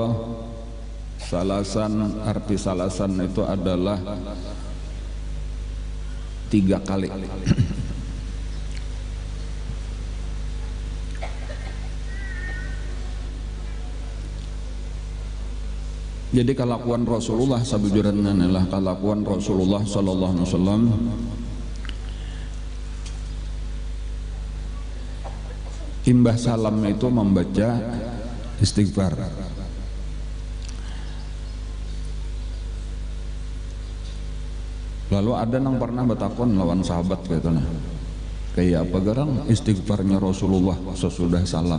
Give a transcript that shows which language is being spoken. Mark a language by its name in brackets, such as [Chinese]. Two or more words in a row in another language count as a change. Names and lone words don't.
[Indonesian] Salasan, arti salasan itu adalah 3 kali. Jadi kelakuan Rasulullah sabujuranna adalah kelakuan Rasulullah [Arabic] صلى الله عليه وسلم [Indonesian] imbah salam itu membaca istighfar. [Banjar] Lalu ada yang pernah bertakon lawan sahabat katanya, kayak apa garang istighfarnya Rasulullah sesudah salam.